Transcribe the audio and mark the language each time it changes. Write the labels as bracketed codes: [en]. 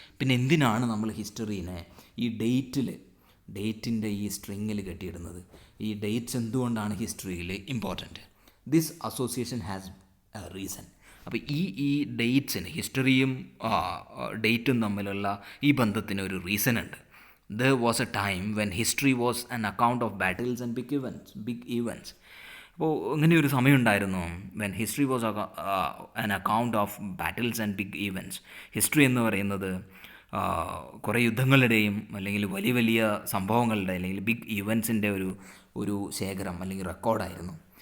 [ml] പിന്നെ എന്തിനാണ് നമ്മൾ ഹിസ്റ്ററീനെ ഈ ഡേറ്റിൻ്റെ ഈ സ്ട്രിങ്ങിൽ കെട്ടിയിടുന്നത്? ഈ ഡേറ്റ്സ് എന്തുകൊണ്ടാണ് ഹിസ്റ്ററിയിൽ important? [en] This association has a reason. [ml] അപ്പോൾ ഈ ഡേറ്റ്സിന്, ഹിസ്റ്ററിയും ഡേറ്റും തമ്മിലുള്ള ഈ ബന്ധത്തിന് ഒരു റീസൺ ഉണ്ട്. [en] There was a time when history was an account of battles and big events. [ml] അപ്പോൾ ഇങ്ങനെയൊരു സമയമുണ്ടായിരുന്നു. [en] When history was an account of battles and big events. [ml] History എന്ന് പറയുന്നത് കുറേ യുദ്ധങ്ങളുടെയും അല്ലെങ്കിൽ വലിയ വലിയ സംഭവങ്ങളുടെ അല്ലെങ്കിൽ ബിഗ് ഈവൻറ്റ്സിൻ്റെ ഒരു ശേഖരം അല്ലെങ്കിൽ റെക്കോർഡായിരുന്നു.